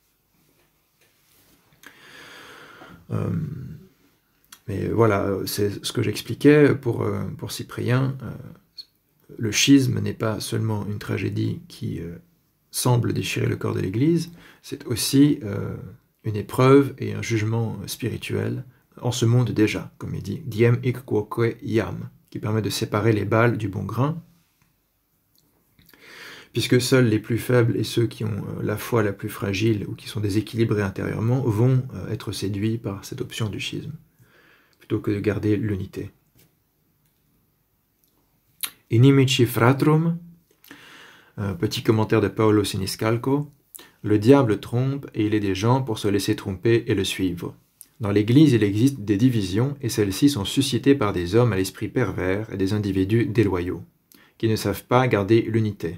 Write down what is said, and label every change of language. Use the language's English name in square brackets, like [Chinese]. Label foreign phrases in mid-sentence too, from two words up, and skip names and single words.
[French] Mais voilà, c'est ce que j'expliquais pour Cyprien. Le schisme n'est pas seulement une tragédie qui semble déchirer le corps de l'Église, c'est aussi une épreuve et un jugement spirituel en ce monde déjà, comme il dit, [Latin] diem hic quoque iam, [French] qui permet de séparer les balles du bon grain, puisque seuls les plus faibles et ceux qui ont la foi la plus fragile ou qui sont déséquilibrés intérieurement vont être séduits par cette option du schisme, plutôt que de garder l'unité. [Latin] Inimici fratrum, [French] petit commentaire de Paolo Siniscalco, le diable trompe et il est des gens pour se laisser tromper et le suivre. Dans l'Église, il existe des divisions et celles-ci sont suscitées par des hommes à l'esprit pervers et des individus déloyaux, qui ne savent pas garder l'unité.